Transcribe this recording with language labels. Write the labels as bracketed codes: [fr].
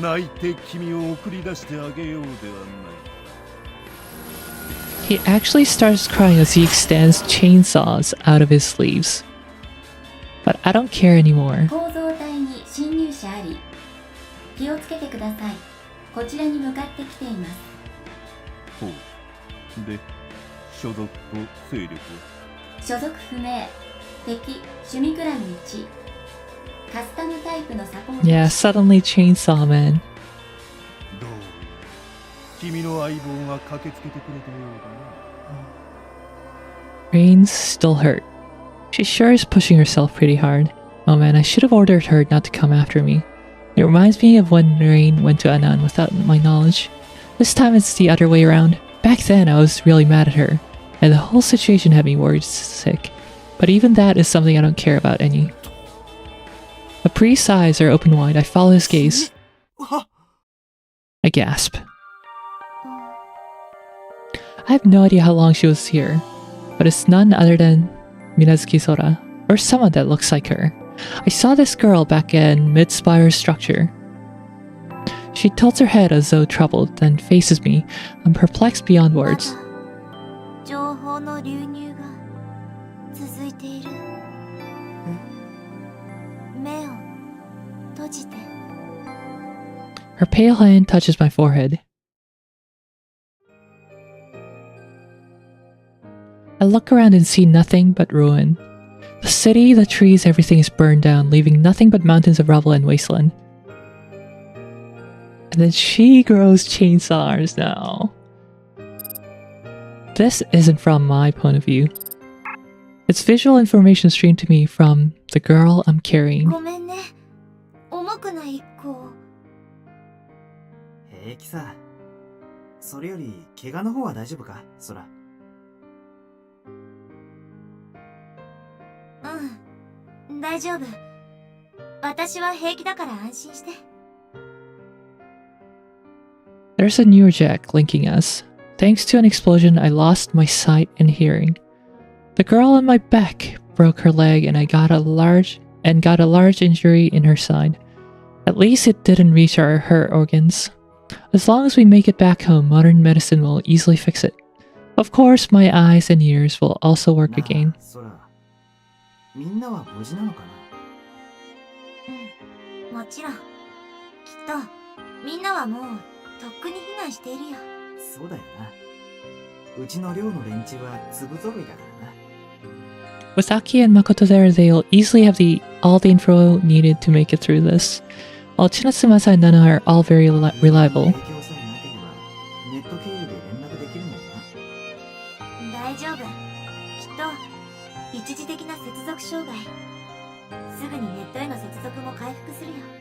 [ja] 泣いて君を送り出してあげようではない。 [en] He actually starts crying as he extends chainsaws out of his sleeves. But I don't care anymore. [ja] 構造体に侵入者あり。気をつけてください。こちらに向かってきています。ほう。で、所属と勢力は？所属不明。敵、趣味クラム1。カスタムタイプのサポート。 [en] Yeah, suddenly Chainsaw Man. [ja] どうや君の相棒が駆けつけてくれたようだな。 [en] Rain's still hurt. She sure is pushing herself pretty hard. Oh man, I should have ordered her not to come after me. It reminds me of when Rain went to Anan without my knowledge. This time it's the other way around. Back then I was really mad at her, and the whole situation had me worried sick. But even that is something I don't care about any. The priest's eyes are open wide. I follow his gaze. I gasp. I have no idea how long she was here, but it's none other than Minazuki Sora, or someone that looks like her. I saw this girl back in Mid-Spire's structure. She tilts her head as though troubled, then faces me. I'm perplexed beyond words. [ja] 情報の流入が続いている。目を閉じて。 [en] Her pale hand touches my forehead. I look around and see nothing but ruin. The city, the trees, everything is burned down, leaving nothing but mountains of rubble and wasteland. And then she grows chainsaws now. This isn't from my point of view. It's visual information streamed to me from the girl I'm carrying. [ja] ごめんね。重くない一個。平気さ。それより怪我の方は大丈夫か、ソラ。うん、大丈夫。私は平気だから安心して。 [en] There's a newer jack linking us. Thanks to an explosion, I lost my sight and hearing. The girl on my back broke her leg and I got a large injury in her side. At least it didn't reach her organs. As long as we make it back home, modern medicine will easily fix it. Of course, my eyes and ears will also work again. [ja] ソラ、みんなは無事なのかな？もちろん。きっとみんなはもうとっくに避難しているよ。そうだよな。うちの寮の連中は粒揃いだからな。 [en] With Aki and Makoto there, they'll easily have all the info needed to make it through this. While Chinatsumasa and Nana are all very reliable. [ja] 影響さえなければネット経由で連絡できるのかな？大丈夫。きっと一時的な接続障害。すぐにネットへの接続も回復するよ。